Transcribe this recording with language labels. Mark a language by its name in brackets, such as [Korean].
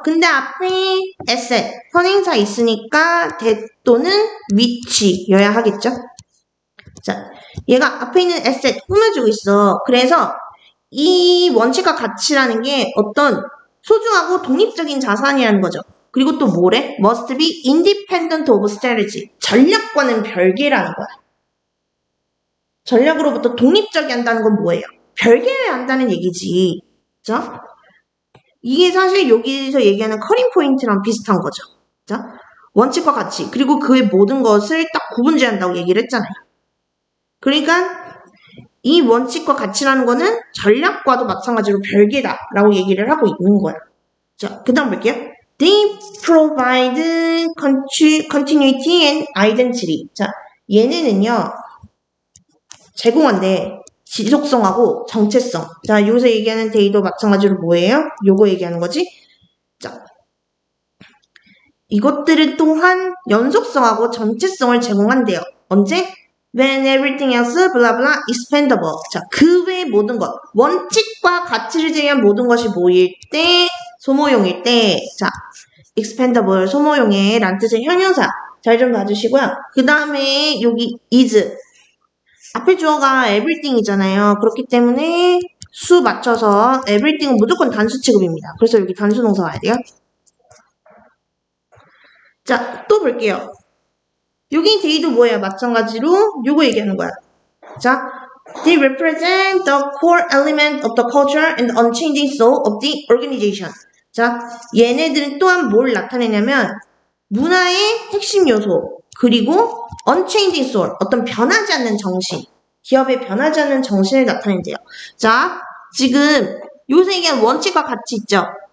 [Korean] 근데 앞에 asset, 선행사 있으니까 that 또는 which여야 하겠죠. 자, 얘가 앞에 있는 asset 꾸며주고 있어. 그래서 이 원칙과 가치라는 게 어떤 소중하고 독립적인 자산이라는 거죠. 그리고 또 뭐래? [English] must be independent of strategy. [Korean] 전략과는 별개라는 거야. 전략으로부터 독립적이 한다는 건 뭐예요? 별개를 한다는 얘기지. 그죠? 이게 사실 여기서 얘기하는 커링 포인트랑 비슷한 거죠. 자, 원칙과 가치, 그리고 그의 모든 것을 딱 구분제한다고 얘기를 했잖아요. 그러니까 이 원칙과 가치라는 거는 전략과도 마찬가지로 별개다라고 얘기를 하고 있는 거야. 자, 그 다음 볼게요. [English] They provide continuity and identity. [Korean] 자, 얘네는요, 제공한데 지속성하고 정체성. 자, 여기서 얘기하는 데이도 마찬가지로 뭐예요? 요거 얘기하는 거지? 자, 이것들은 또한 연속성하고 정체성을 제공한대요. 언제? [English] When everything else, blah blah, expendable. [Korean] 자, 그 외의 모든 것, 원칙과 가치를 제외한 모든 것이 뭐일 때? 소모용일 때. 자, expendable, 소모용의 란 뜻의 형용사. 잘 좀 봐주시고요. 그 다음에 여기 is. 앞에 주어가 everything이잖아요. 그렇기 때문에 수 맞춰서 everything은 무조건 단수 취급입니다. 그래서 여기 단수 동사 와야 돼요. 자, 또 볼게요. 여기 they도 뭐예요? 마찬가지로 요거 얘기하는 거야. [English] 자, they represent the core element of the culture and the unchanging soul of the organization. [Korean] 자, 얘네들은 또한 뭘 나타내냐면 문화의 핵심 요소, 그리고 [English] unchanging soul, [Korean] 어떤 변하지 않는 정신, 기업의 변하지 않는 정신을 나타낸대요. 자, 지금 요새 얘기한 원칙과 가치 있죠?